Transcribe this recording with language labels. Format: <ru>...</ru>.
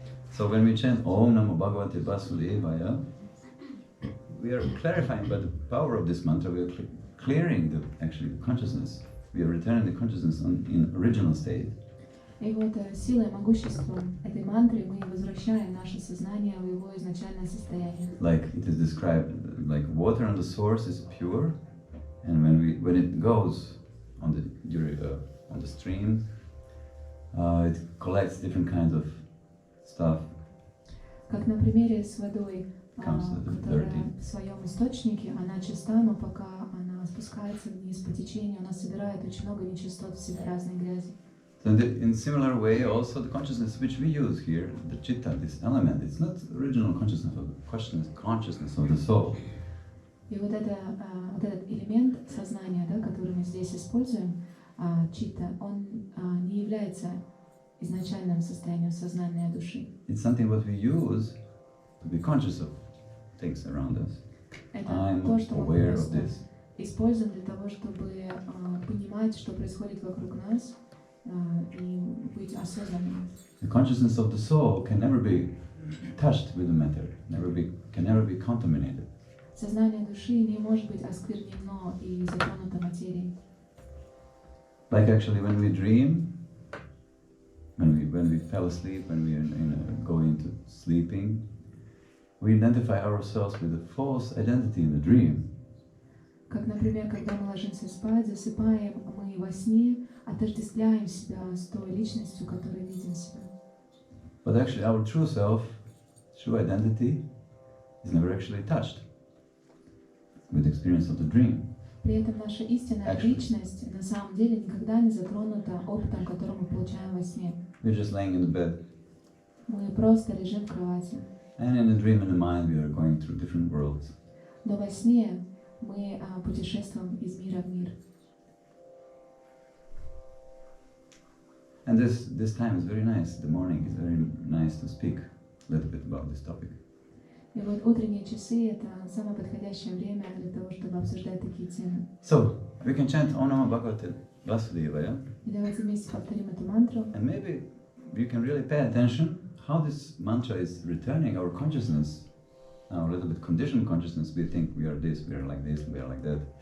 <en>So when we chant</en> <sa>Om Namo Bhagavate Vasudevaya,</sa> <en>we are clarifying by the power of this mantra, we are clearing the consciousness. We are returning the consciousness in original state.</en> <ru>И вот силой и могуществом этой мантры мы возвращаем наше сознание в его изначальное состояние.</ru> <en>Like it is described, like water on the source is pure, and when it goes on the stream, it collects different kinds of stuff.</en> <ru>Как на примере с водой, которая в своем источнике, она чиста, но пока она спускается вниз по течению, она собирает очень много нечистот в себе, разной грязи.</ru> <en>So in similar way, also the consciousness which we use here, the chitta, this element, it's not original consciousness of the soul.</en> <ru>И вот этот элемент сознания, да, который мы здесь используем, читта, он не является изначальным состоянием сознания души.</ru> <en>It's something what we use to be conscious of things around us. I'm aware of this.</en> <ru>Используем для того, чтобы понимать, что происходит вокруг нас, и быть осознанным.</ru> <en>The consciousness of the soul can never be touched with the matter, can never be contaminated.</en> <ru>Сознание души не может быть осквернено и затронуто материей.</ru> <en>Like actually when we dream, when we fell asleep, when we go into sleeping, we identify ourselves with a false identity in the dream.</en> <ru>Как, например, когда мы ложимся спать, засыпаем, мы во сне отождествляем себя с той личностью, которой видим себя.</ru> <en>But actually our true self, true identity, is never actually touched with the experience of the dream.</en> <ru>При этом наша истинная личность на самом деле никогда не затронута опытом, который мы получаем во сне.</ru> <en>We're just laying in the bed.</en> <ru>Мы просто лежим в кровати.</ru> <en>And in the dream, in the mind, we are going through different worlds.</en> <ru>Но во сне мы путешествуем из мира в мир.</ru> <en>And this time is very nice. The morning is very nice to speak a little bit about this topic.</en> <ru>И вот утренние часы — это самое подходящее время для того, чтобы обсуждать такие темы.</ru> <en>So we can chant</en> <sa>Om Namo Bhagavate Vasudevaya.</sa> <ru>И давайте вместе повторим эту мантру.</ru> <en>And maybe you can really pay attention how this mantra is returning our consciousness a little bit conditioned consciousness, we think we are this, we are like this, we are like that.</en>